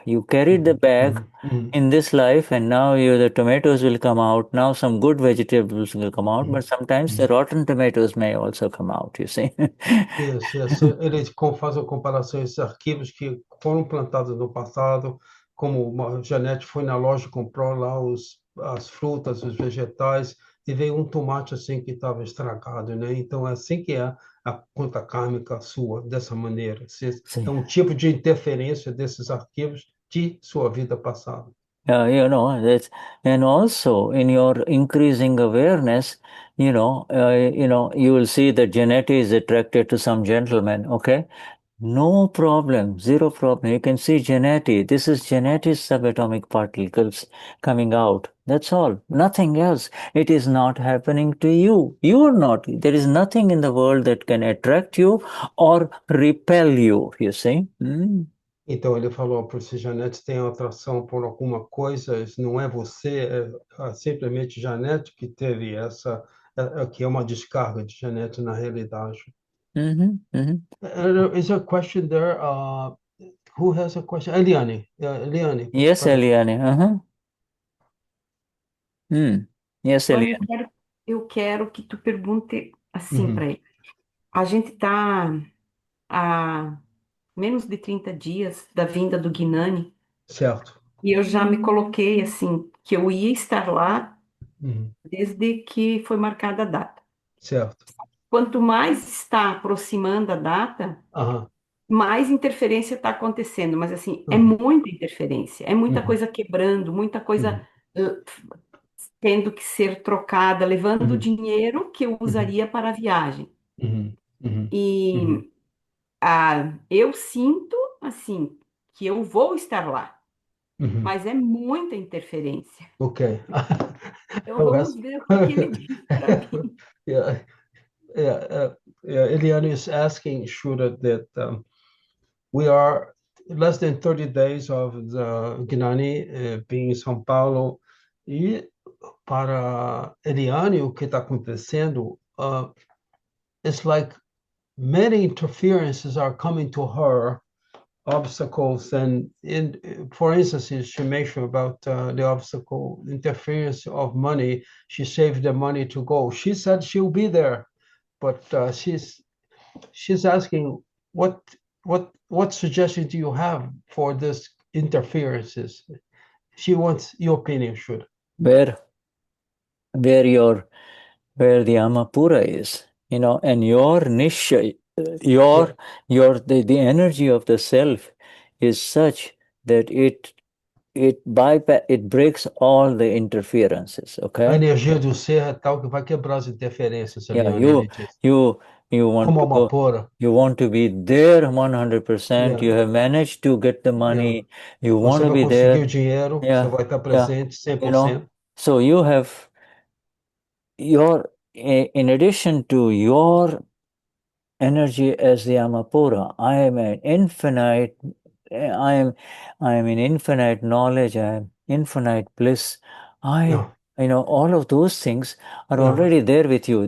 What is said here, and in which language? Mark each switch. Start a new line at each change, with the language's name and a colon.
English: You carried the bag in this life, and now the tomatoes will come out. Now some good vegetables will come out, but sometimes the rotten tomatoes may also come out, you see.
Portuguese: Isso. Ele faz a comparação esses arquivos que foram plantados no passado, como uma Janete foi na loja e comprou lá as frutas, os vegetais, e veio um tomate assim que estava estragado, né? Então, é assim que é a conta kármica sua, dessa maneira. É um tipo de interferência desses arquivos de sua vida passada.
English: And also in your increasing awareness, you will see that Janeti is attracted to some gentleman, okay? No problem, zero problem. You can see Janeti. This is Janeti's subatomic particles coming out. That's all. Nothing else. It is not happening to you. You are not. There is nothing in the world that can attract you or repel you, you see.
Portuguese: Então, ele falou, por se Janete tem atração por alguma coisa, isso não é você, é simplesmente Janete que teve que é uma descarga de Janete na realidade.
English: Is there a question there? Who has a question? Eliane. Eliane. Yes, Eliane. Yes, Eliane.
Portuguese: Eu quero que tu pergunte assim para ele. A gente está há menos de 30 dias da vinda do Gnani. Certo. E eu já me coloquei assim, que eu ia estar lá desde que foi marcada a data. Certo. Quanto mais está aproximando a data, mais interferência está acontecendo. Mas assim, é muita interferência, é muita coisa quebrando, muita coisa tendo que ser trocada, levando dinheiro que eu usaria para a viagem. E eu sinto, assim, que eu vou estar lá, mas é muita interferência. Ok. Então vamos ver o que ele diz para mim.
English: Eliane is asking Shuddha that we are less than 30 days of the Gnani being
Portuguese: em São Paulo, e para Eliane o que está acontecendo,
English: it's like many interferences are coming to her, obstacles, and for instance, she mentioned about the obstacle, interference of money. She saved the money to go. She said she'll be there, but she's asking what suggestion do you have for this interferences? She wants your opinion, Shuddha. Where the Amapura is, and your niche, the energy of the self is such that it breaks all the interferences, okay?
Portuguese: A energia do ser é tal que vai quebrar as interferências.
English: You want to go, you want to be there 100%. You have managed to get the money. You want to be there.
Portuguese: Você vai conseguir o dinheiro, você vai estar presente 100%.
English: So you have in addition to your energy as the Amapura, I am in infinite knowledge, I am infinite bliss. All of those things are already there with you.